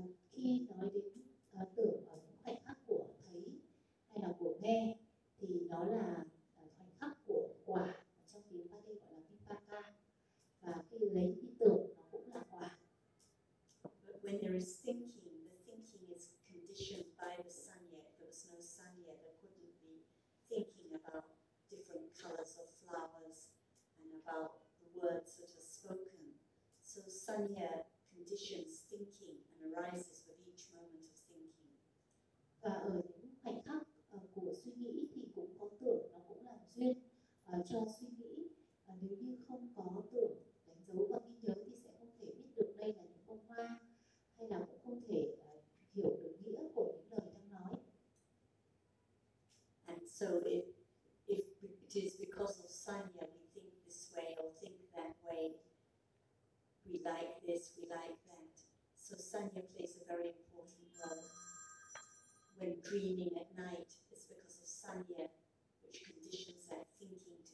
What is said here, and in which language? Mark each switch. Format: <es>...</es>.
<vi>Khi nói đến tưởng ở những khoảnh khắc của thấy hay là của nghe thì nó là khoảnh khắc của quả, trong tiếng Pali gọi là vipaka, và khi lấy đi tưởng nó cũng là quả.</vi> <en>But when there is thinking, the thinking is conditioned by the sanya. If there was no sanya, there couldn't be thinking about different colors of flowers and about the words that are spoken. So sanya conditions thinking and arises with each moment of thinking.</en> <vi>Và ở những khoảnh khắc của suy nghĩ thì cũng có tưởng, nó cũng làm duyên cho suy nghĩ. Nếu như không có tưởng đánh dấu và ghi nhớ thì sẽ không thể biết được đây là những bông hoa, hay là cũng không thể hiểu được nghĩa của những lời đang nói.</vi> <en>And so if it is because of sanya we think this way or think that way, we like this, we like that. So sanya plays a very important role. When dreaming at night, it's because of sanya, which conditions that thinking.</en>